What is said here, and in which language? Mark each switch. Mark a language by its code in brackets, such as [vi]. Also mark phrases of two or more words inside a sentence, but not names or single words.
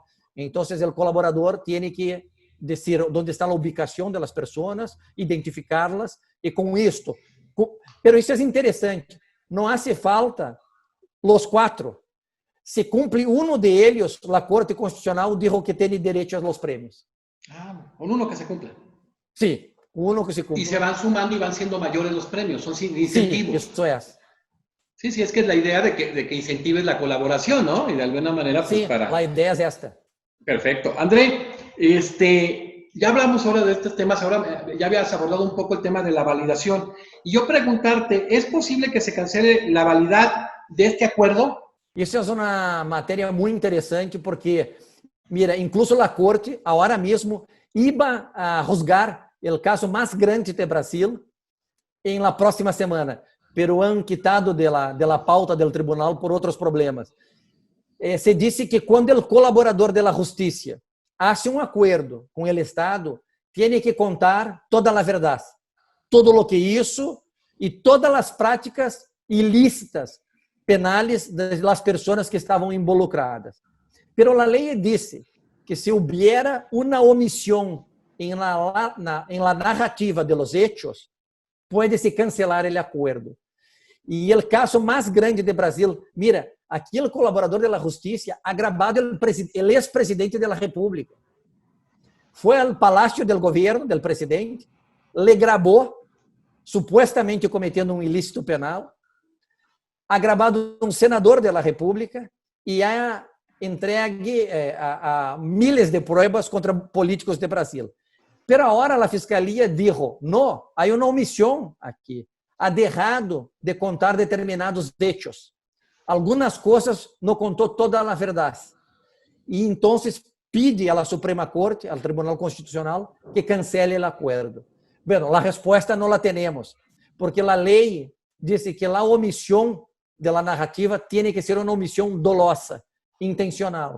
[pt] Então, o colaborador tem que dizer onde está a ubicação das pessoas, identificá-las, e com isto. Mas isso é interessante. Não [es] hace falta [pt] os 4. Se cumpre um de eles, a Corte Constitucional dijo que tem direito aos prêmios. [es] Con uno que se cumple. Sí, uno que se cumple. Y se van sumando y van siendo mayores los premios, son incentivos. Sí, eso es. Sí, es que es la idea de que incentives la colaboración, ¿no? Y de alguna manera, pues sí, la idea es esta. Perfecto. André, ya hablamos ahora de estos temas, ahora ya habías abordado un poco el tema de la validación. Y yo preguntarte, ¿es posible que se cancele la validad de este acuerdo? [pt] Isso é uma matéria muito interessante porque, mira, incluso a Corte, agora mesmo, [es] iba a juzgar [pt] o caso mais grande do Brasil em [es] la próxima semana, pero han quitado de la pauta [pt] do tribunal por outros problemas. Se disse que quando o colaborador da justiça hace um acordo com o Estado, tem que contar toda a verdade, todo o que isso e todas as práticas ilícitas penales das pessoas que estavam involucradas. Pero a lei disse que se hubiera uma omissão em [es] la narrativa de los hechos, [pt] pode-se cancelar o acordo. E o caso mais grande de Brasil, mira, aqui o colaborador da justiça [es] ha gravado [pt] o ex-presidente da República. Foi ao palácio do governo, do presidente, le gravou, supostamente cometendo um ilícito penal, [es] ha gravado [pt] um senador da República e ha entregue [es] a miles de pruebas [pt] contra políticos de Brasil. Pero agora a Fiscalia dijo, não, há uma omissão aqui, [es] ha dejado de contar determinados hechos. [pt] Algumas coisas não contou toda a verdade. E então pide à Suprema Corte, ao Tribunal Constitucional, que cancele o acordo. Bueno, a resposta não la temos, porque a lei diz que a omissão da narrativa tem que ser uma omissão dolosa, intencional.